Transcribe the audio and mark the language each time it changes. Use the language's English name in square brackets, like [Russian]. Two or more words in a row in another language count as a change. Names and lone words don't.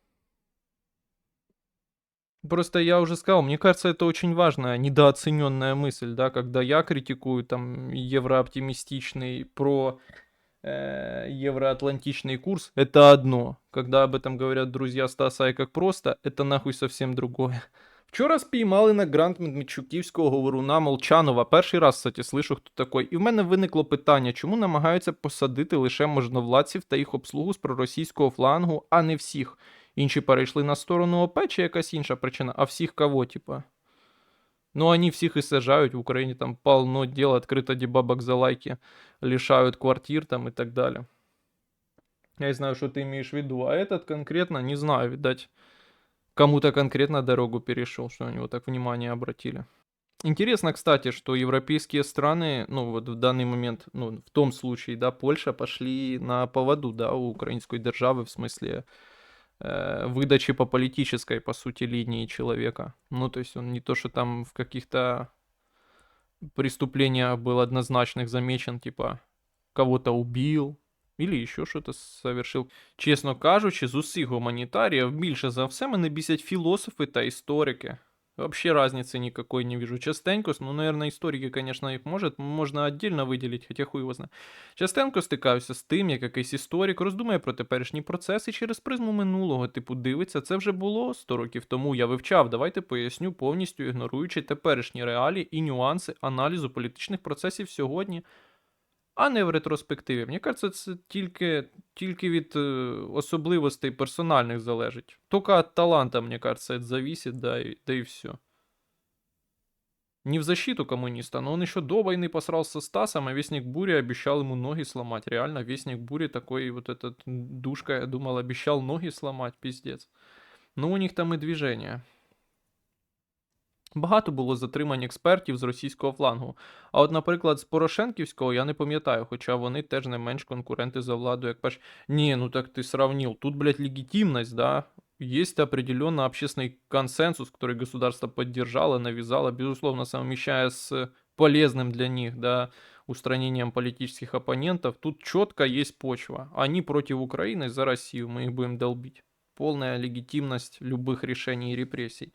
[Russian] Просто я уже сказал, мне кажется, это очень важная, недооцененная мысль, да, когда я критикую там еврооптимистичный, про евроатлантичный курс, это одно. Когда об этом говорят друзья Стаса и как просто, это нахуй совсем другое. [Ukrainian] Вчора спіймали на грант медведчуківського говоруна Молчанова. Перший раз, [Russian] кстати, слышу, [Ukrainian] хто такий. І в мене виникло питання, чому намагаються посадити лише можновладців та їх обслугу з проросійського флангу, а не всіх. Інші перейшли на сторону ОП чи якась інша причина, а всіх кого, типа? [Russian] Ну, они всех и сажают, в Украине там полно дел, открыто дебабок за лайки, лишают квартир там и так далее. Я не знаю, что ты имеешь в виду, а этот конкретно, не знаю, видать, кому-то конкретно дорогу перешел, что на него так внимание обратили. Интересно, кстати, что европейские страны, ну вот в данный момент, ну в том случае, да, Польша пошли на поводу, да, у украинской державы в смысле выдачи по политической, по сути, линии человека. Ну, то есть он не то, что там в каких-то преступлениях был однозначных замечен, типа кого-то убил или еще що-то совершив. [Ukrainian] Чесно кажучи, з усіх гуманітаріїв більше за все мене бісять філософи та історики. [Russian] Вообще разницы никакой не вижу. Частенько, ну, наверное, историки, конечно, их можно отдельно [Ukrainian] виділити, хоча хуй його знає. Частенько стикаюся з тим, як якийсь історик роздумує про теперішні процеси через призму минулого, типу, дивиться, це вже було 100 років тому, я вивчав, давайте поясню, повністю ігноруючи теперішні реалії і нюанси аналізу політичних процесів сьогодні, а не в ретроспективі. Мені кажется, це тільки від особливостей персональних залежить. Тільки від таланта, мені кажется, це [Russian] зависит, да и все. Не в защиту коммуниста, но он еще до войны посрался с Стасом, а Вестник Бури обещал ему ноги сломать. Реально, Вестник Бури такой вот этот душка, я думал, обещал ноги сломать, пиздец. [Ukrainian] Ну, у них там і движення. Багато було затримань експертів з російського флангу. А от, наприклад, з Порошенківського я не пам'ятаю, хоча вони теж не менш конкуренти за владу, як перш. Ні, ну так ти сравнил. [Russian] Тут, блядь, легитимность, да. Есть определенно общественный консенсус, который государство поддержало, навязало, безусловно, совмещая с полезным для них, да, устранением политических оппонентов. Тут четко есть почва. Они против Украины за Россию, мы их будем долбить. Полная легитимность любых решений и репрессий.